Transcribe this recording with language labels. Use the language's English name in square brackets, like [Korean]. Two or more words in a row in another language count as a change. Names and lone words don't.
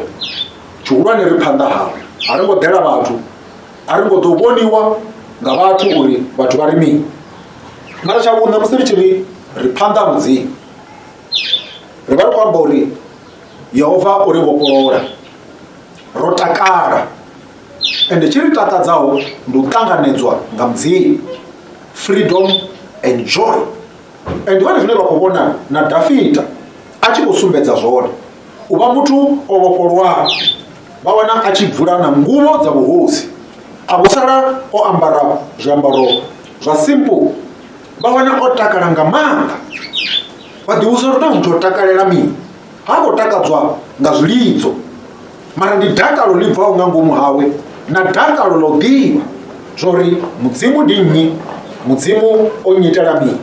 [Venda] Tshihulwane ri phanḓa hawe, a ri ngo ḓela vhathu, a ri ngo ḓo vhoniwa nga vhathu uri vhathu vha ri mini. Mara tsha vhuṋa musi ri tshi ri phanḓa ha mudzimu, ri vha ri khou amba uri Yehova o ri vhofholola, ro takala, ende tshi ri takadzaho ndi u ṱanganedzwa nga mudzimu, [English] freedom and joy. [Venda] And vhone zwine vha khou vhona na Dafita a tshi khou sumbedza zwone, u vha muthu o vhofholwaho. Vha wana a tshi bvula na nguvho dza vhuhosi, a vho sala o ambara zwiambaro zwa simple. Vha wana o takala nga maanḓa, vha ḓivhusa uri na muthu o takalela mini, ha khou takadzwa nga zwilidzo, mara ndi dakalo ḽi bvaho nga ngomu hawe na dakalo ḽo ḓivha zwori mudzimu ndi nnyi, mudzimu o nyitela mini.